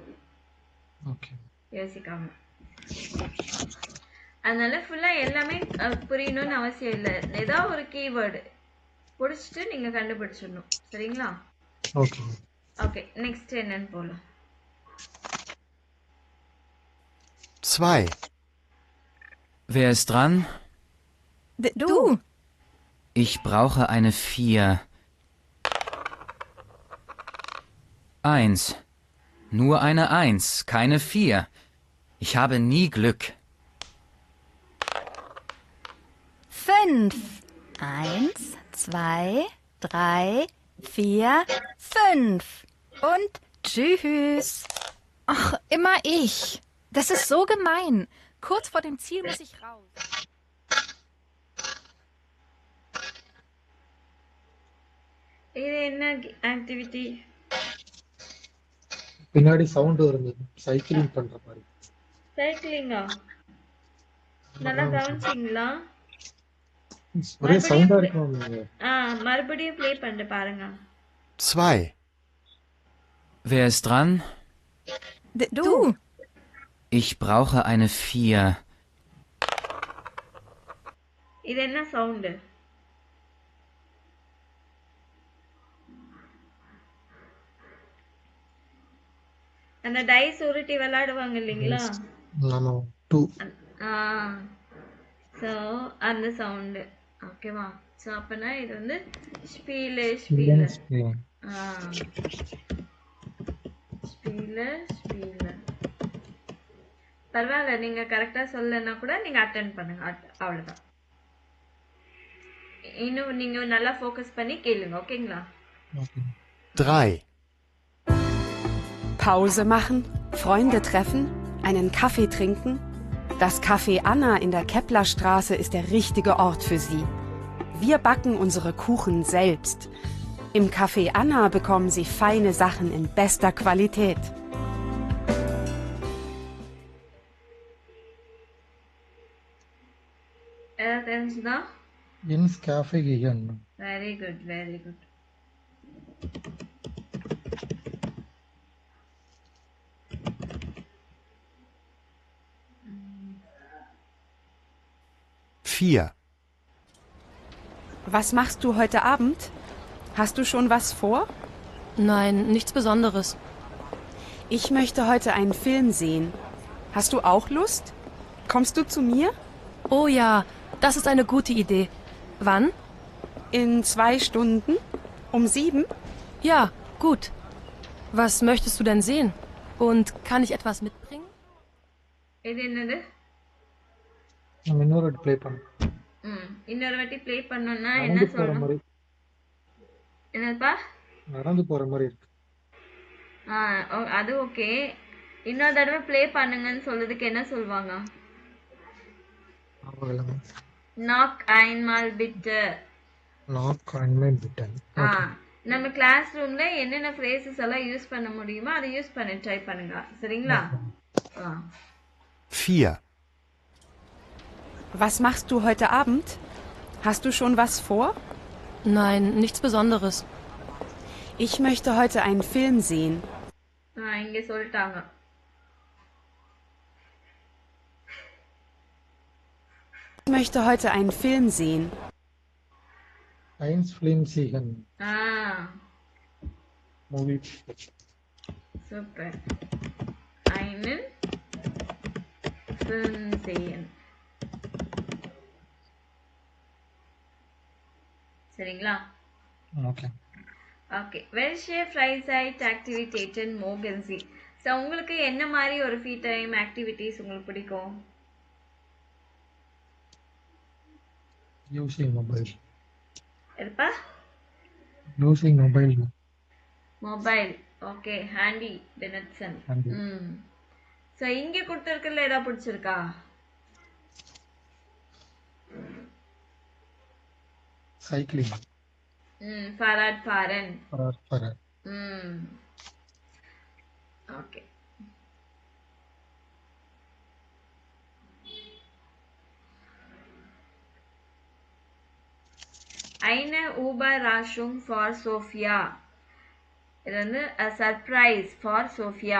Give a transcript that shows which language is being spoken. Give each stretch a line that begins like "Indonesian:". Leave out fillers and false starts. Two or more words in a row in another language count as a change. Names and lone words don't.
Tamil: ஓகே. யோசிக்காம. அதனால ஃபுல்லா எல்லாமே புரியணும்னு அவசியம் இல்லை. ஏதாவது ஒரு கீவேர்டு பிடிச்சிட்டு நீங்க கண்டுபிடிச்சிடணும். சரிங்களா? ஓகே. ஓகே, நெக்ஸ்ட் என்னன்னு போலாம். 2.
German: Wer ist dran? Du. Ich brauche eine 4. 1. Nur eine 1, keine 4. Ich habe nie Glück. 5. 1, 2, 3, 4, 5. Und tschüss. Ach, immer ich. Das ist so gemein. Kurz vor dem Ziel muss ich raus.
Tamil: இது என்ன ஆக்டிவிட்டி? பின்னாடி சவுண்ட் வருது, சைக்கிளிங் பண்ற மாதிரி. சைக்கிளிங்கா? நல்லா கவனிச்சிங்களா? ஒரே சவுண்டா இருக்கும் நீங்க. மறுபடியும் ப்ளே பண்ணி பாருங்க. 2.
German: Wer ist dran? Du. Ich brauche eine 4.
Tamil: இது என்ன சவுண்டு? அந்த டைஸ் உருட்டி விளையாடுவாங்க இல்லைங்களா? நாம 2. ஸோ அந்த சவுண்டு. ஓகேவா? ஸோ அப்பனா இது வந்து ஸ்பீலர். பரவாயில்ல, நீங்க கரெக்டா சொல்லனா கூட நீங்க அட்டெண்ட் பண்ணுங்க. அவ்வளவுதான். இன்னும் நீங்க நல்லா ஃபோக்கஸ் பண்ணி கேளுங்க. ஓகேங்களா? 3.
German: Pause machen, Freunde treffen, einen Kaffee trinken. Das Café Anna in der Keplerstraße ist der richtige Ort für Sie. Wir backen unsere Kuchen selbst. Im Café Anna bekommen Sie feine Sachen in bester Qualität.
Tamil: தெரிஞ்சுதா?
German: ins Café gehen.
English: very good, very good.
German: Was machst du heute Abend? Hast du schon was vor? Nein, nichts Besonderes. Ich möchte heute einen Film sehen. Hast du auch Lust? Kommst du zu mir? Oh ja, das ist eine gute Idee. Wann? In 2 Stunden? Um 7? Ja, gut. Was möchtest du denn sehen? Und kann ich etwas mitbringen?
Tamil: இது என்னது? நம்ம இன்னொரு வாட்டி ப்ளே பண்ணு. இன்னொரு வாட்டி ப்ளே பண்ணனும்னா என்ன நடந்து போற சொல்லணும்? மாதிரி. என்னப்பா? நடந்து போற மாதிரி இருக்கு. அது ஓகே. இன்னொரு தடவை ப்ளே பண்ணுங்கன்னு சொல்றதுக்கு என்ன சொல்வாங்க?
German: நாக் einmal bitte. நாக் einmal bitte.
Tamil: நம்ம
English: class room
Tamil: என்னென்ன ஃப்ரேசஸ் எல்லாம் யூஸ் பண்ண முடியுமோ அதை யூஸ் பண்ண ட்ரை பண்ணுங்க. சரிங்களா? 4.
German: Was machst du heute Abend? Hast du schon was vor? Nein, nichts Besonderes. Ich möchte heute einen Film sehen.
Tamil: இங்க சொல்லிட்டாங்க.
German: Ich möchte heute einen Film sehen. Eins Film sehen. Movie. Super. Einen Film sehen.
Tamil: சரிங்களா? ஓகே. ஓகே.
German: Welche Freizeitaktivitäten mögen Sie?
Tamil: ஸோ உங்களுக்கு என்ன மாதிரி ஒரு
English: free time activities
Tamil: உங்களுக்கு பிடிக்கும்?
English: Using mobile.
Tamil: இருப்பா?
English: Using mobile. mobile. okay.
German: Handy benutzen.
Tamil: ஸோ இங்கே கொடுத்துருக்கல ஏதாவது பிடிச்சிருக்கா? சைக்கிளிங்.
German: Fahrrad fahren. ஃபராட்.
Tamil: ஓகே.
German: Eine Überraschung for Sophia.
Tamil: இது வந்து
English: a surprise for Sophia.